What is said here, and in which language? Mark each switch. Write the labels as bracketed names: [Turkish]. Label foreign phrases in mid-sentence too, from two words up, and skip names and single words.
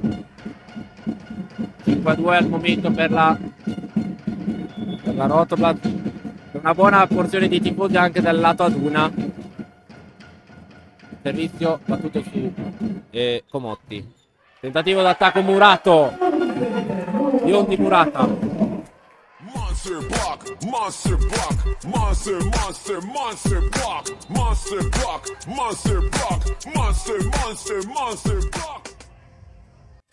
[Italian] 5-2 al momento per la Rotoblast. Una buona porzione di tifosi anche dal lato Aduna. Servizio battuto su Comotti. Tentativo d'attacco murato. Biondi murata. [English] Monster block, monster block, monster block, monster block, monster block, monster block.